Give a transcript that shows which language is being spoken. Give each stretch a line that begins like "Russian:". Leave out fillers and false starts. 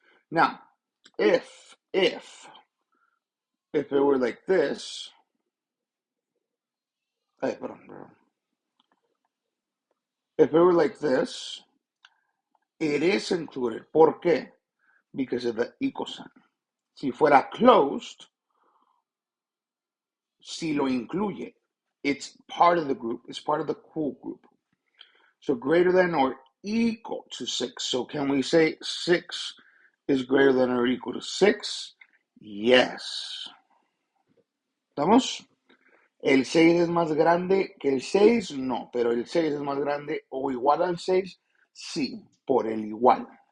English: Now, if it were like this, perdón. If it were like this, it is included.
Spanish: ¿Por qué?
English: Because of the equal sign.
Spanish: Si fuera closed, si lo incluye.
English: It's part of the group. It's part of the cool group. So greater than or equal to 6. So can we say 6 is greater than or equal to 6? Yes.
Spanish: ¿Estamos? El 6 es más grande que el 6, no, pero el 6 es más grande o igual al 6, sí, por el igual.